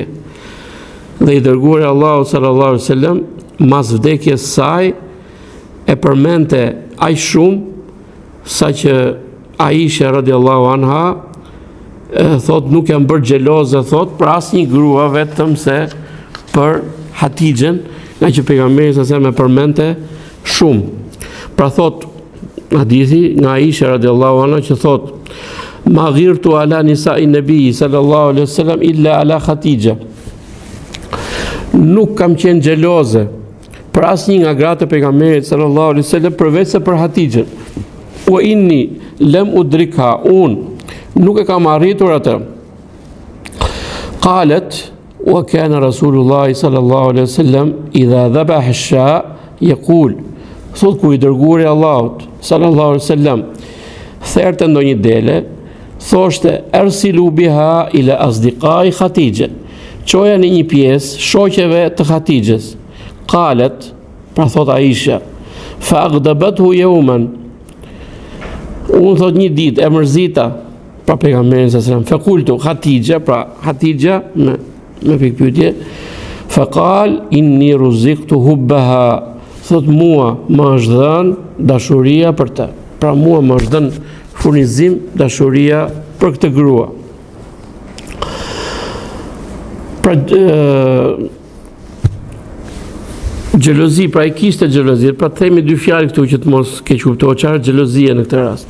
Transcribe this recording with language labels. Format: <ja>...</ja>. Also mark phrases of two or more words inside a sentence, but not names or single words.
<sq>Dhe i dërguari Allahu</sq> <ar>صلى الله عليه وسلم</ar> <sq>mas vdekjes saj e përmente aq shumë sa që Aisha</sq> <ar>رضي الله عنها</ar> <sq>thot nuk jam bërë xheloze, thot, për asnjë grua, vetëm se për Hatixhen, nga që pejgamberi sa me përmente shumë. Pra thot hadithi nga Aisha</sq> <ar>رضي الله عنها</ar> <sq>që thot,</sq> <ar>ما غرت على نساء النبي صلى الله عليه وسلم إلا على خديجة.</ar> <sq>nuk kam qenë xheloze për asnjë nga gratë e pejgamberit</sq> <ar>صلى الله عليه وسلم</ar> <sq>përveç se për Hatixhen.</sq> <ar>وإني لم أدركها,</ar> <sq>unë nuk e kam arritur atë.</sq> <ar>قالت وكان رسول الله صلى الله عليه وسلم إذا ذبح الشاة يقول,</ar> <sq>thot ku i dërguari i Allahut</sq> <ar>صلى الله عليه وسلم</ar> <sq>therte ndonjë dele, thoshte</sq> <ar>أرسلوا بها إلى أصدقاء خديجة,</ar> <sq>çoja në një pjesë shoqeve të Hatixhes.</sq> <ar>Qalet,</ar> <sq>pra thot Aisha,</sq> <ar>فأغضبته يوما,</ar> <sq>unë thot një ditë e mërzita pra pejgamberin</sq> <ar>صلى الله عليه وسلم, فقلت خديجة,</ar> <sq>pra Hatixha me pikpyetje,</sq> <ar>فقال إني رزقت حبها,</ar> <sq>thot mua më është dhënë dashuria për të, pra mua më është dhënë furnizim dashuria për këtë grua. Pra xhelozi, pra i kishte xhelozi, pra themi dy fjalë këtu që të mos keq kuptohet çfarë xhelozia në këtë rast.</sq>